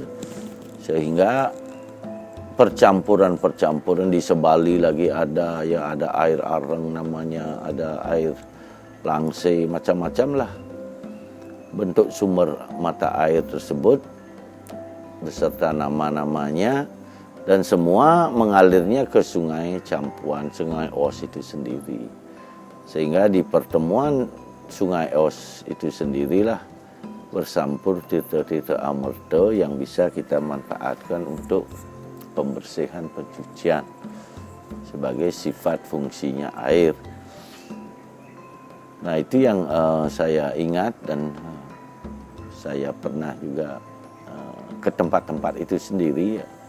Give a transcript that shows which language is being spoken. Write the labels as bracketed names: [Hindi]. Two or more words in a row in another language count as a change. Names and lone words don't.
[Indonesian] sehingga percampuran di Sebali lagi ada, ya ada air Areng namanya, ada air Langse, macam-macam lah bentuk sumber mata air tersebut beserta nama-namanya, dan semua mengalirnya ke Sungai Campuan, Sungai Os itu sendiri. Sehingga di pertemuan Sungai Os itu sendirilah bersampur tirta-tirta amerta yang bisa kita manfaatkan untuk pembersihan pencucian sebagai sifat fungsinya air. Nah itu yang saya ingat, dan saya pernah juga ke tempat-tempat itu sendiri.